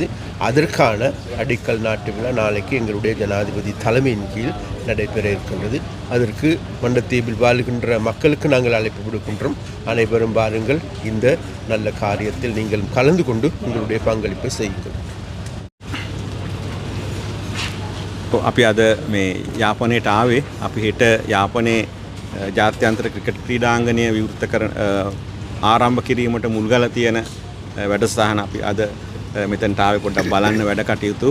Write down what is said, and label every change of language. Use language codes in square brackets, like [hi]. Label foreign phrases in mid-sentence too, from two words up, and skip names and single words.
[ta] அதற்கான அடிக்கல் நாட்டு விழா நாளைக்கு எங்களுடைய ஜனாதிபதி தலைமையின் கீழ் நடைபெற இருக்கின்றது. அதற்கு மண்டத்தீவில் வாழ்கின்ற மக்களுக்கு நாங்கள் அழைப்பு விடுக்கின்றோம். அனைவரும் வாருங்கள், இந்த நல்ல காரியத்தில் நீங்கள் கலந்து கொண்டு உங்களுடைய பங்களிப்பை செய்யுங்கள். [si] අපි අද මේ යාපනයට ආවේ. අපි හෙට යාපනයේ ජාත්‍යන්තර ක්‍රිකට් ක්‍රීඩාංගණය විවෘත කරන ආරම්භ කිරීමට මුල්ගලා තියෙන වැඩසටහන අපි අද මෙතනට ආවේ පොඩ්ඩක් බලන්න වැඩ කටයුතු.